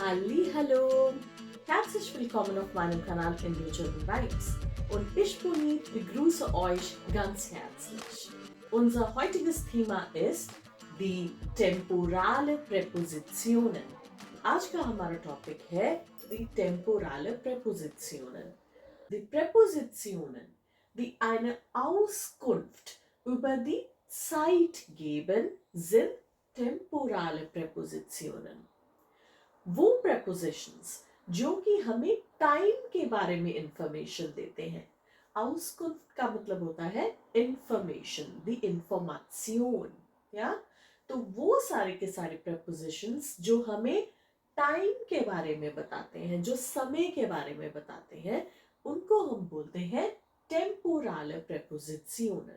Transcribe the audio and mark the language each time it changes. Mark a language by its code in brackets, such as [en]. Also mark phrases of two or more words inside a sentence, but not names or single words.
[de] Hallo, herzlich willkommen auf meinem Kanal Indio German Vibes und ich Punit begrüße euch ganz herzlich. Unser heutiges Thema ist die temporale Präpositionen. [hi] आज का हमारा टॉपिक है [de] die temporale Präpositionen. Die Präpositionen, die eine Auskunft über die Zeit geben, sind temporale Präpositionen. [hi] वो prepositions जो कि हमें टाइम के बारे में इंफॉर्मेशन देते हैं. Auskunft का मतलब होता है इंफॉर्मेशन, [en] the information. [hi] या तो वो सारे के सारे prepositions जो हमें टाइम के बारे में बताते हैं, जो समय के बारे में बताते हैं, उनको हम बोलते हैं [de] temporale Präpositionen.